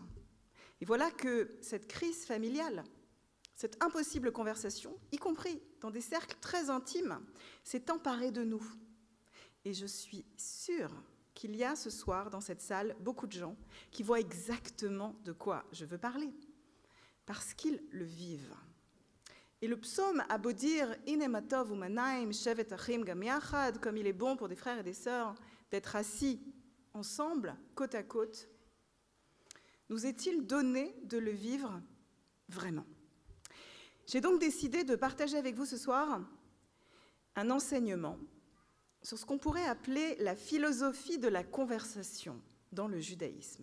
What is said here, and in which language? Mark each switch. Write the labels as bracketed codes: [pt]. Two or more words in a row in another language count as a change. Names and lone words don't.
[fr] Et voilà que cette crise familiale, cette impossible conversation, y compris dans des cercles très intimes, s'est emparée de nous. Et je suis sûre qu'il y a ce soir dans cette salle beaucoup de gens qui voient exactement de quoi je veux parler, parce qu'ils le vivent. Et le psaume a beau dire « [he] הנה מה טוב ומה נעים שבת אחים גם יחד [fr] » comme il est bon pour des frères et des sœurs d'être assis ensemble, côte à côte, nous est-il donné de le vivre vraiment? J'ai donc décidé de partager avec vous ce soir un enseignement sur ce qu'on pourrait appeler la philosophie de la conversation dans le judaïsme.